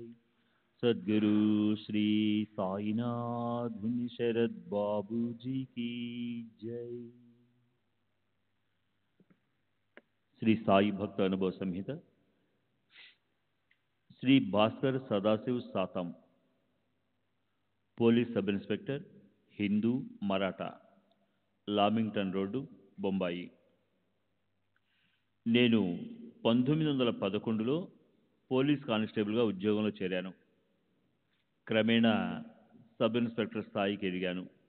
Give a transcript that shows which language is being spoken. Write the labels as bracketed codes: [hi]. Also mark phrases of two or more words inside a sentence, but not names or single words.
[hi] सद्गुरु श्री साईनाथ मुनि शरद बाबू जी की जय। [te] श्री साई भक्त अनुभव संहिता श्री भास्कर सदाशिव सातम [en] police sub inspector [te] హిందూ మరాఠా లామింగ్టన్ రోడ్డు బొంబాయి. నేను 1911లో [en] police constablega [te] ఉద్యోగంలో చేరాను. క్రమేణా [en] sub inspector [te] స్థాయికి ఎదిగాను.